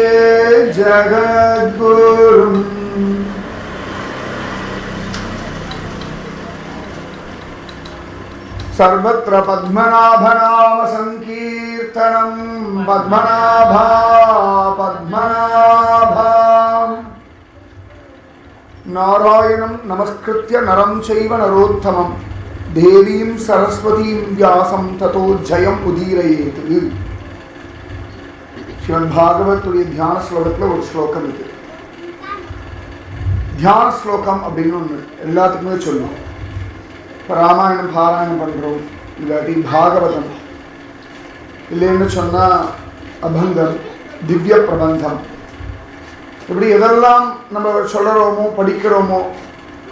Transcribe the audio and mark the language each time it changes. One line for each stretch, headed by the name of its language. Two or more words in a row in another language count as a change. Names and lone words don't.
Sanskrit: जगद्गुरुम् सर्वत्र पद्मनाभनाम संकीर्तनं पद्मनाभा पद्मनाभा नारायणं नमस्कृत्य नरं चैव नरोत्तमं देवीं सरस्वतीं व्यासं ततो जयम् उदीरयेत्
Tamil: श्रीमद् भागवतुடைய தியான ஸ்லோகத்துல ஒரு ஸ்லோகம் இருக்கு தியான ஸ்லோகம் அப்படின்னு ஒன்று எல்லாத்துக்குமே சொல்லுவோம் ராமாயணம் பாராயணம் பண்றோம் இல்லாட்டி பாகவதம் இல்லைன்னு சொன்னா அபங்கம் திவ்ய பிரபந்தம் இப்படி எதெல்லாம் நம்ம சொல்றோமோ படிக்கிறோமோ